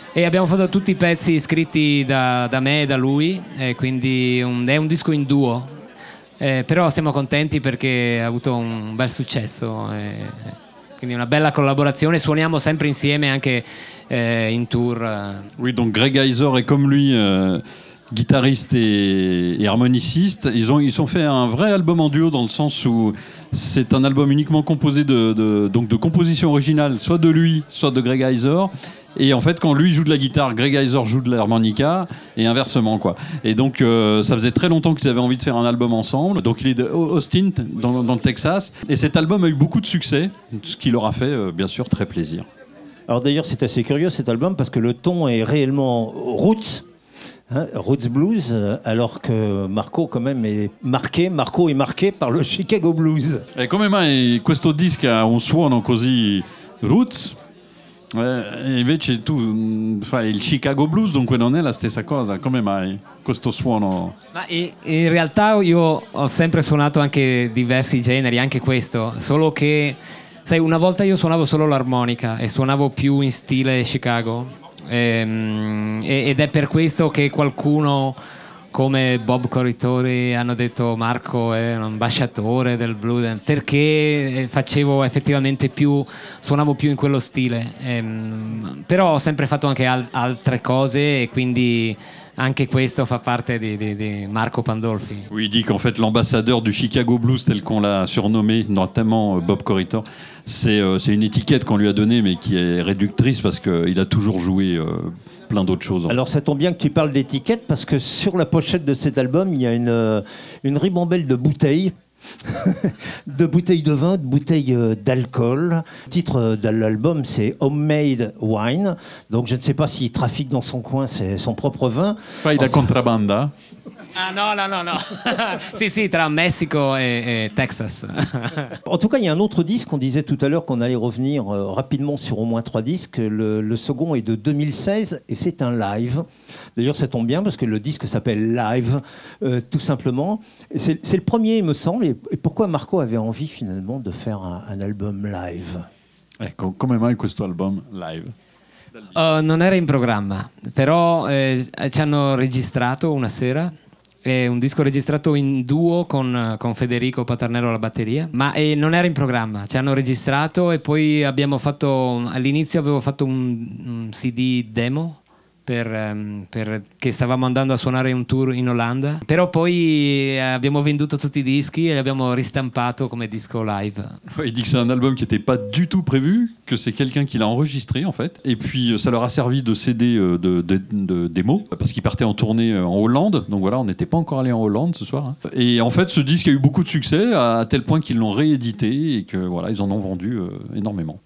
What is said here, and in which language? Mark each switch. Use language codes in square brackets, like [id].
[it] E abbiamo fatto tutti i pezzi scritti da me e da lui, e quindi è un disco in duo. Però siamo contenti perché ha avuto un bel successo, quindi una bella collaborazione. Suoniamo sempre insieme anche in tour. [fr] Oui, donc Greg Isor est comme lui, guitariste et harmoniciste. Ils ont fait un vrai album en duo dans le sens où c'est un album uniquement composé de compositions originales, soit de lui, soit de Greg Isor. Et en fait, quand lui joue de la guitare, Greg Isor joue de l'harmonica, et inversement, quoi. Et donc, ça faisait très longtemps qu'ils avaient envie de faire un album ensemble. Donc, il est d'Austin, dans le Texas. Et cet album a eu beaucoup de succès, ce qui leur a fait, bien sûr, très plaisir. Alors d'ailleurs, c'est assez curieux, cet album, parce que le ton est réellement roots, hein, roots blues, alors que Marco, quand même, est marqué par le Chicago blues. Et quand même, [it] questo disco ha un suono così roots. Invece tu fai il Chicago Blues, dunque non è la stessa cosa. Come mai questo suono? Ma in realtà io ho sempre suonato anche diversi generi, anche questo, solo che sai, una volta io suonavo solo l'armonica e suonavo più in stile Chicago ed è per questo che qualcuno come Bob Corritore hanno detto Marco è un ambasciatore del blues, perché facevo effettivamente più, suonavo più in quello stile, però ho sempre fatto anche altre cose e quindi anche questo fa parte di Marco Pandolfi. [fr] Oui, il dit qu'en fait l'ambassadeur du Chicago blues tel qu'on l'a surnommé, notamment Bob Corritore, c'est une étiquette qu'on lui a donnée mais qui est réductrice parce qu'il a toujours joué plein d'autres choses. Alors ça tombe bien que tu parles d'étiquette parce que sur la pochette de cet album il y a une ribambelle de bouteilles de bouteilles de vin, de bouteilles d'alcool. Le titre de l'album c'est Homemade Wine, donc je ne sais pas s'il trafique dans son coin c'est son propre vin. [it] Fai da contrabanda. Ah non. Si, si, tra Mexico et Texas. [fr] En tout cas, il y a un autre disque, on disait tout à l'heure qu'on allait revenir rapidement sur au moins 3 disques. Le second est de 2016 et c'est un live. D'ailleurs, ça tombe bien parce que le disque s'appelle Live, tout simplement. C'est le premier, il me semble. Et pourquoi Marco avait envie finalement de faire un album live? [it] Ecco, come mai questo album live? Non era in programma, però ci hanno registrato una sera. È un disco registrato in duo con Federico Paternello alla batteria, ma non era in programma, ci hanno registrato e poi abbiamo fatto, all'inizio avevo fatto un CD demo perché stavamo andando a suonare un tour in Olanda, però poi abbiamo venduto tutti i dischi e li abbiamo ristampato come disco live. Il dice che è un album che [fr] n'était pas du tout prévu, que c'est quelqu'un qui l'a enregistré en fait, et puis ça leur a servi de CD de démo parce qu'ils partaient en tournée en Hollande, donc voilà, on n'était pas encore allé en Hollande ce soir, hein. Et en fait ce disque a eu beaucoup de succès à tel point qu'ils l'ont réédité et que voilà, ils en ont vendu énormément.